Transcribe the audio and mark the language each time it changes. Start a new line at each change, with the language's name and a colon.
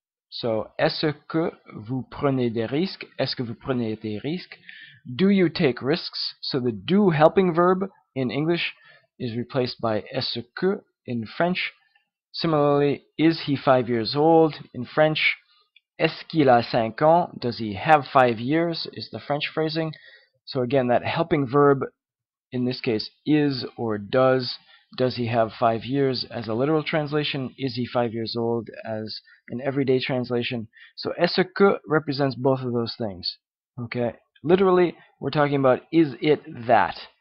French: So est-ce que vous prenez des risques? Est-ce que vous prenez des risques?
English: Do you take risks? So the do helping verb in English is replaced by est-ce que in French. Similarly, is he 5 years old? In French,
French: est-ce qu'il a 5 ans?
English: Does he have 5 years? Is the French phrasing. So again, that helping verb in this case is or does. Does he have 5 years as a literal translation? Is he 5 years old as an everyday translation? So est-ce que represents both of those things. Okay, literally we're talking about, is it that?